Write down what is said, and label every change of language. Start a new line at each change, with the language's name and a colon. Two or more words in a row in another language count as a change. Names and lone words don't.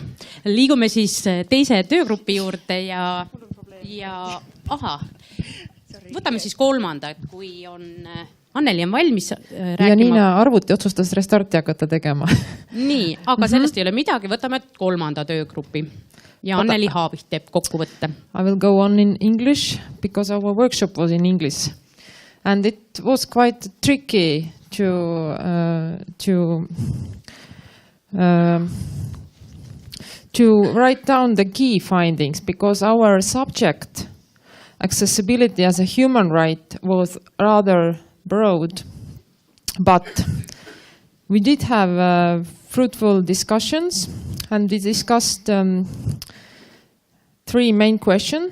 Estonian: Liigume siis teise töögrupi juurde ja võtame siis 3, kui on... Anneli on valmis rääkima. Ja Niina arvuti otsustas restarti hakata tegema. Nii, aga sellest ei ole midagi. Võtame 3. töögrupi. Ja Anneli Haavist teeb kokkuvõtte.
English: I will go on in English because our workshop was in English. And it was quite tricky to write down the key findings because our subject, accessibility as a human right, was rather broad, but we did have fruitful discussions, and we discussed 3 main questions.